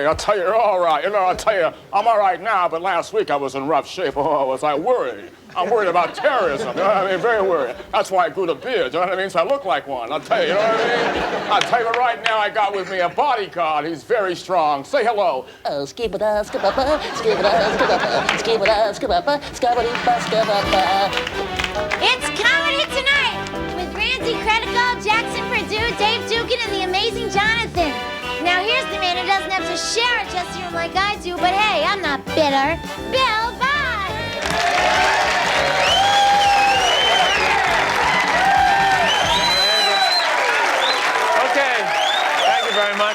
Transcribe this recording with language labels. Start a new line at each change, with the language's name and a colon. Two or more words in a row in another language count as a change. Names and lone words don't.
English: I'll tell you, you're all right. You know, I'll tell you, I'm all right now, but last week I was in rough shape. Oh, was I worried? I'm worried about terrorism, you know what I mean? Very worried. That's why I grew the beard, you know what I mean? So I look like one, I'll tell you, you know what I mean? I'll tell you right now, I got with me a bodyguard. He's very strong. Say hello. Oh, skibba-da, skibba-ba, skibba-da, skibba-ba, skibba-da, skibba-ba, skibba-dee-ba, skibba-ba. It's Comedy Tonight with Randy Credico, Jackson Purdue, Dave Dugan, and the amazing Jonathan. Now here's the man who doesn't have to share a dressing room like I do, but hey, I'm not bitter. Bill Boggs. Okay, thank you very much.